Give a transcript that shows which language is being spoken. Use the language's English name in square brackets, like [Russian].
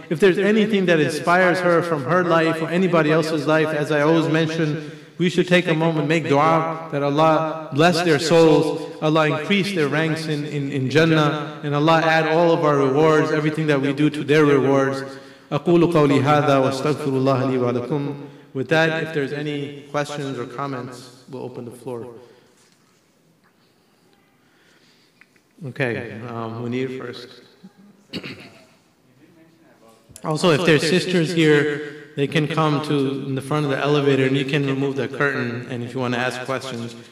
[English] If there's anything that inspires her from her life or anybody else's life, as I always mention, we should take a moment, make dua that Allah bless their souls, Allah increase their ranks in Jannah, and Allah add all of our rewards, everything that we do to their rewards. [Arabic] أقول قولي هذا واستغفر الله لي ولكم. [English] With that, if there's any questions or comments, we'll open the floor. Okay, Munir first. Also, if there's sisters here, they can come to in the front of the elevator and you can remove the curtain, and if you want to ask questions.